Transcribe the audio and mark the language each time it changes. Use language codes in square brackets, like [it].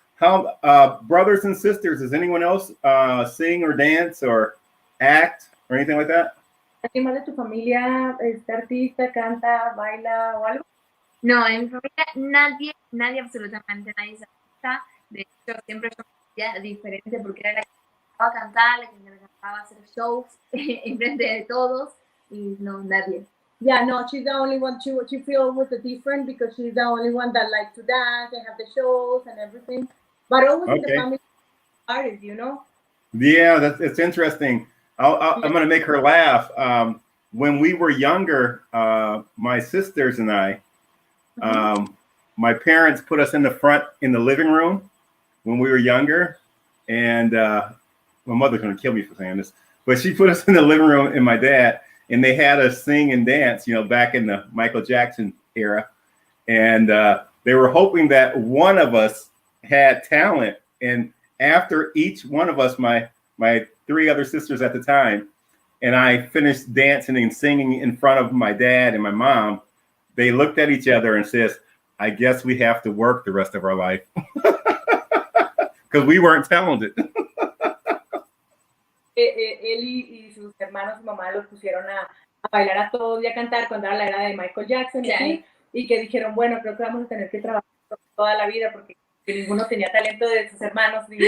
[en] How brothers and sisters? Does anyone else sing or dance or act or anything like that? [es] ¿Alguien más de tu familia es artista, canta, baila o algo? No, en mi familia nadie, absolutamente nadie se artista. De hecho, siempre yo me sentía diferente porque era la que me gustaba cantar, la que me gustaba hacer shows en frente de todos y no, nadie. [en] Yeah, no, she's the only one. She feel with the different because she's the only one that likes to dance and have the shows and everything. But always in the family artist, you know. Yeah, it's interesting. I'm going to make her laugh. When we were younger, my sisters and I, my parents put us in the front in the living room when we were younger, and my mother's going to kill me for saying this, but she put us in the living room and my dad, and they had us sing and dance, you know, back in the Michael Jackson era, and they were hoping that one of us had talent. And after each one of us, my 3 other sisters at the time, and I finished dancing and singing in front of my dad and my mom, they looked at each other and says, I guess we have to work the rest of our life. Because we weren't talented. [es] Él y sus hermanos y mamá los pusieron a bailar a todos y a cantar cuando era la era de Michael Jackson y así, y que dijeron, bueno, creo que vamos a tener que trabajar toda la vida porque ninguno tenía talento de sus hermanos.